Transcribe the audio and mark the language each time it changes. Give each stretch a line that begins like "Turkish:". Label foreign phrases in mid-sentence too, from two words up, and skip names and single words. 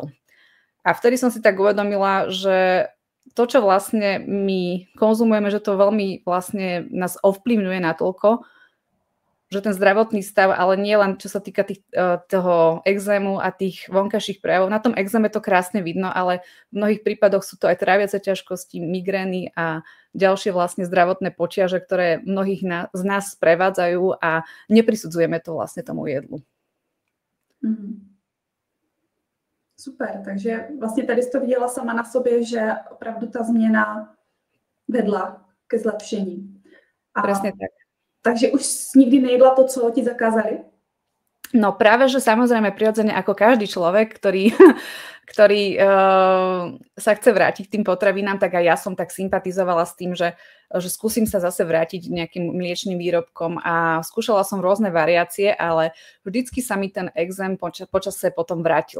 Slovak: A vtedy som si tak uvedomila, že to, čo vlastne my konzumujeme, že to veľmi vlastne nás ovplyvňuje natoľko, že ten zdravotný stav, ale nie len čo sa týka toho exému a tých vonkajších prejavov. Na tom exéme to krásne vidno, ale v mnohých prípadoch sú to aj tráviace ťažkosti, migrény a ďalšie vlastne zdravotné potiaže, ktoré mnohých z nás sprevádzajú a neprisudzujeme to vlastne tomu jedlu.
Czech: Super, takže vlastně tady jsi to viděla sama na sobě, že opravdu ta změna vedla ke zlepšení.
Slovak: Presne tak.
Czech: Takže už nikdy nejedla to, co ti zakázali?
Slovak: No práve, že samozrejme prirodzene ako každý človek, ktorý sa chce vrátiť k tým potravinám, tak aj ja som tak sympatizovala s tým, že skúsim sa zase vrátiť nejakým mliečným výrobkom a skúšala som rôzne variácie, ale vždycky sa mi ten exém počase potom vrátil.